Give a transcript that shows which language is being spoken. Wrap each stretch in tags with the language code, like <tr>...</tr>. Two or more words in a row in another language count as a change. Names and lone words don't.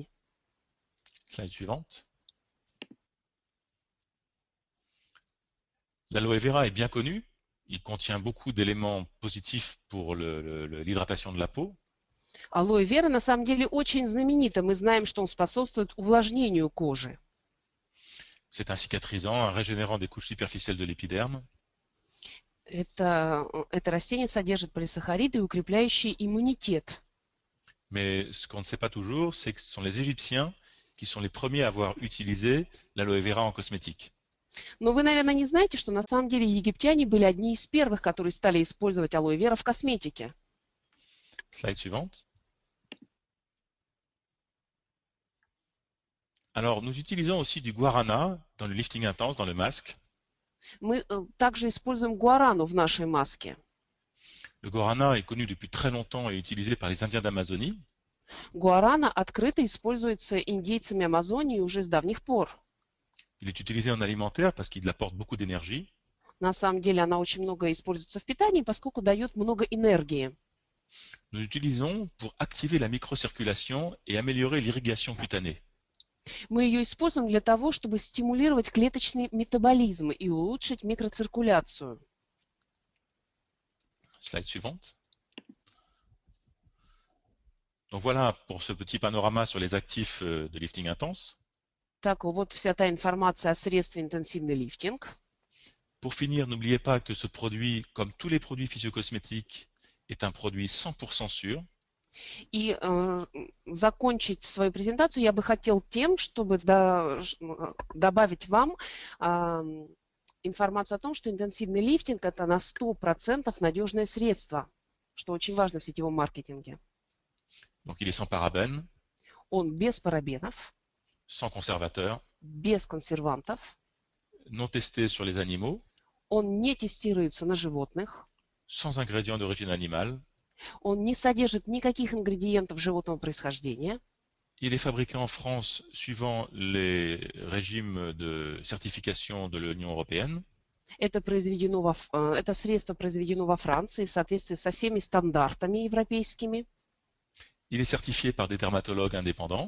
<fr>Slide suivante. L'aloe vera est bien connu. Il contient beaucoup d'éléments positifs pour l'hydratation de la peau.</fr> <ru>Алоэ вера на самом деле очень знаменита. Мы знаем, что он способствует увлажнению кожи.</ru> <fr>C'est un cicatrisant, un régénérant des couches superficielles de l'épiderme.</fr> <ru>Это растение содержит полисахариды, укрепляющие иммунитет.</ru> <fr>Mais ce qu'on ne sait pas toujours, c'est que ce sont les Égyptiens qui sont les premiers à avoir utilisé l'aloe vera en cosmétique.</fr> <ru>Но вы, наверное, не знаете, что на самом деле египтяне были одни из первых, которые стали использовать алоэ вера в косметике.</ru> <fr>Slide suivante. Alors, nous utilisons aussi du guarana dans le lifting intense, dans le masque.</fr> <ru>Мы также используем гуарану в нашей маске.</ru> <fr>Le guarana est connu depuis très longtemps et utilisé par les Indiens d'Amazonie.</fr> <ru>Гуарана открыто используется индейцами Амазонии уже с давних пор.</ru> <fr>Il est utilisé en alimentaire parce qu'il apporte beaucoup d'énergie.</fr> <ru>На самом деле она очень много используется в питании, поскольку дает много энергии.</ru> <fr>Nous l'utilisons pour activer la microcirculation et améliorer l'irrigation cutanée.</fr> <ru>Мы ее используем для того, чтобы стимулировать клеточный метаболизм и улучшить микроциркуляцию.</ru> <fr>Slide suivante. Donc voilà pour ce petit panorama sur les actifs de lifting intense.</fr> <ru>Так, вот вся та информация о средстве интенсивный лифтинг.</ru> <fr>Pour finir, n'oubliez pas que ce produit, comme tous les produits physiocosmétiques, est un produit 100% sûr.</fr> <ru>И закончить свою презентацию я бы хотел тем, чтобы добавить вам информацию о том, что интенсивный лифтинг – это на 100% надежное средство, что очень важно в сетевом маркетинге.</ru> <fr>Donc il est sans parabènes,</fr> <ru>Он без парабенов,</ru> <fr>sans conservateurs,</fr> <ru>без консервантов,</ru> <fr>non testé sur les animaux,</fr> <ru>он не тестируется на животных,</ru> <fr>sans ingrédients d'origine animale.</fr> <ru>он не содержит никаких ингредиентов животного происхождения.</ru> <fr>Il est fabriqué en France suivant les régimes de certification de l'Union européenne.</fr> <ru>Это средство произведено во Франции в соответствии со всеми стандартами европейскими.</ru> <fr>Il est certifié par des dermatologues indépendants.</fr>